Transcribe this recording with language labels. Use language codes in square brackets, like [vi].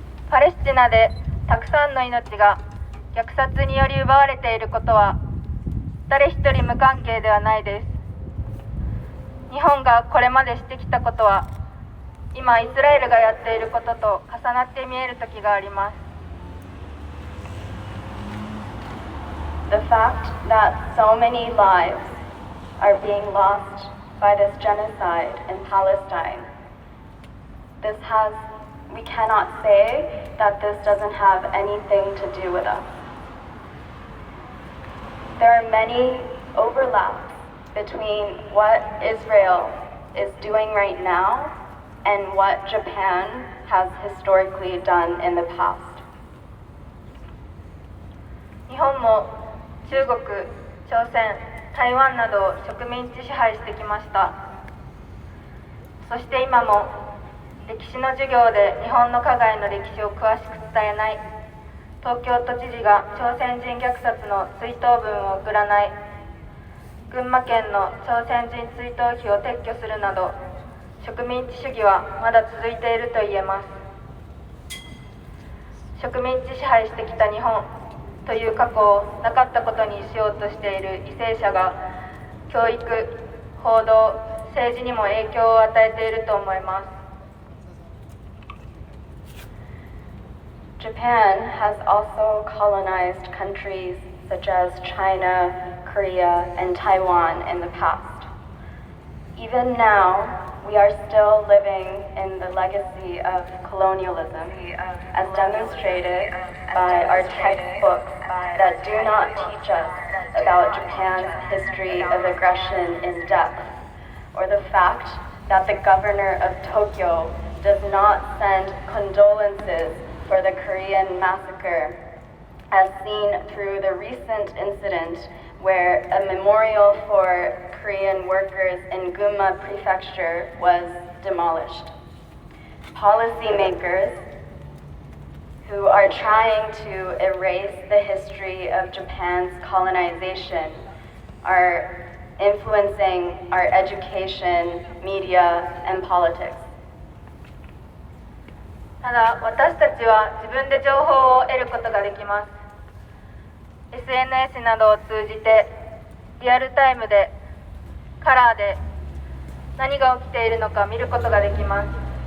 [ja] パレスチナでたくさんの命が虐殺により奪われていることは誰一人無関係ではないです。日本がこれまでしてきたことは今イスラエルがやっていることと重なって見える時があります。 [en] The fact that so many lives are being lost by this genocide in Palestine, this has we cannot say that this doesn't have anything to do with us. There are many overlaps between what Israel is doing right now and what Japan has historically done in the past. [ja] 日本も中国、朝鮮、台湾などを植民地支配してきました。そして今も歴史の授業で日本の加害の歴史を詳しく伝えない、東京都知事が朝鮮人虐殺の追悼文を送らない、群馬県の朝鮮人追悼碑を撤去するなど、植民地主義はまだ続いていると言えます。植民地支配してきた日本という過去をなかったことにしようとしている為政者が教育、報道、政治にも影響を与えていると思います。 [en] Japan has also colonized countries such as China, Korea, and Taiwan in the past. Even now, we are still living in the legacy of colonialism, as demonstrated by our textbooks that do not teach us about Japan's history of aggression in depth, or the fact that the governor of Tokyo does not send condolences for the Korean massacre, as seen through the recent incident where a memorial for Korean workers in Gunma Prefecture was demolished. Policymakers who are trying to erase the history of Japan's colonization are influencing our education, media, and politics. [ja] ただ、私たちは自分で情報を得ることができます。 SNS などを通じてリアルタイムでカラーで何が起きているのか見ることができます。